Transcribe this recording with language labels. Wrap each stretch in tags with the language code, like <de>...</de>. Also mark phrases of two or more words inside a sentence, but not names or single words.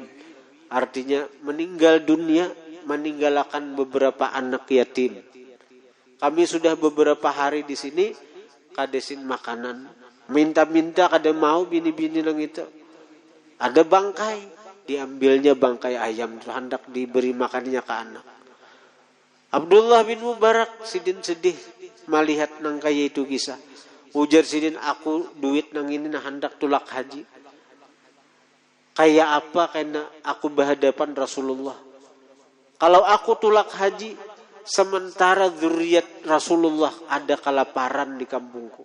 <bjn>Artinya meninggal dunia, meninggalkan beberapa anak yatim. Kami sudah beberapa hari di sini kadesin makanan. Minta-minta kada mau bini-bini nang itu. Ada bangkai, diambilnya bangkai ayam, hendak diberi makannya ke anak. Abdullah bin Mubarak Sidin sedih melihat nang kaya itu kisah. Ujar Sidin, "Aku duit nang ini nah hendak tulak haji. Kayak apa karena aku berhadapan Rasulullah. Kalau aku tulak haji, sementara zuriat Rasulullah ada kelaparan di kampungku.</bjn>